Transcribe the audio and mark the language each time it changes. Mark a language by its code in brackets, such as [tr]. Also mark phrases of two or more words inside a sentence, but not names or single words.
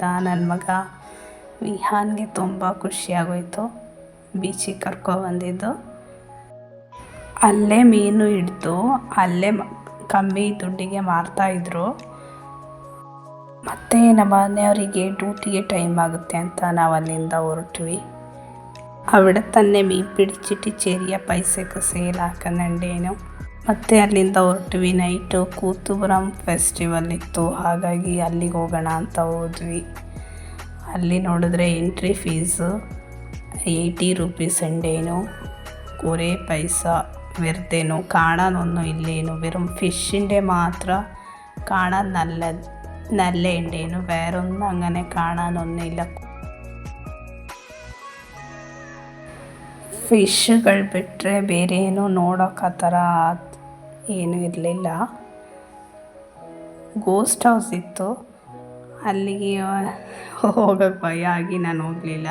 [kn] ನನ್ನ ಮಗ ವಿಹಾನ್ಗೆ ತುಂಬ ಖುಷಿಯಾಗೋಯಿತು ಬೀಚಿಗೆ ಕರ್ಕೊಬಂದಿದ್ದು. ಅಲ್ಲೇ ಮೀನು ಹಿಡಿದು ಅಲ್ಲೇ ಕಮ್ಮಿ ದುಡ್ಡಿಗೆ ಮಾರ್ತಾಯಿದ್ರು. ಮತ್ತು ನಮ್ಮ ಮನೆಯವರಿಗೆ ಡ್ಯೂಟಿಗೆ ಟೈಮ್ ಆಗುತ್ತೆ ಅಂತ ನಾವು ಅಲ್ಲಿಂದ ಹೊರಟ್ವಿ. [ml] അവിടെ തന്നെ മീൻ പിടിച്ചിട്ട് ചെറിയ പൈസക്ക് ಸೇಲಾಕಂಡೇನು. [kn] ಮತ್ತು ಅಲ್ಲಿಂದ ಹೊರಟ್ವಿ. ನೈಟು ಕೂತುಪುರಂ ಫೆಸ್ಟಿವಲ್ ಇತ್ತು, ಹಾಗಾಗಿ ಅಲ್ಲಿಗೆ ಹೋಗೋಣ ಅಂತ ಹೋದ್ವಿ. ಅಲ್ಲಿ ನೋಡಿದ್ರೆ [en] entry fees [kn] 80 ರೂಪೀಸ್ ഉണ്ടേനു. [ml] കുറേ പൈസ വെറുതെനു. കാണാനൊന്നും ഇല്ലേനു, വെറും ഫിഷിൻ്റെ മാത്രം കാണാൻ നല്ല ഉണ്ടേനു. വേറൊന്നും അങ്ങനെ കാണാനൊന്നുമില്ല. [kn] ಫಿಶ್ಗಳು ಬಿಟ್ಟರೆ ಬೇರೆ ಏನೂ ನೋಡೋಕೆ ಆ ಥರ ಏನೂ ಇರಲಿಲ್ಲ. [en] ghost house [kn] ಇತ್ತು, ಅಲ್ಲಿಗೆ ಹೋಗೋಕ್ಕೆ ಭಯ ಆಗಿ ನಾನು ಹೋಗಲಿಲ್ಲ.